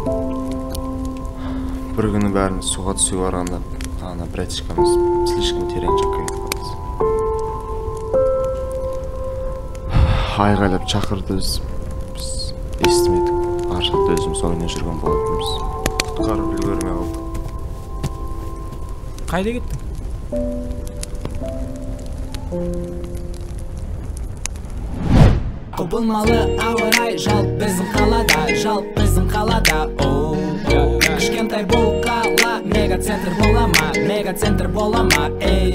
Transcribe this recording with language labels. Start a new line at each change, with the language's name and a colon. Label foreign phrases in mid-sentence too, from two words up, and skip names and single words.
Kyrgyz: Бир күнү баарыбыз суга түсүп барганда, ана братишкамыз слишком терең жакка кетип калды. Айгайлап чакырды, биз эстемедик. Ар жакта өзүбүз ойноп жүргөн болотбуз. Куткарып үлгөрмөй калдык. Кайда кеттиң?
Kazakh: Құбылмалы ауа-рай, жалп біздің қалада, кішкентай бұл қала, мегацентр бола ма, ей.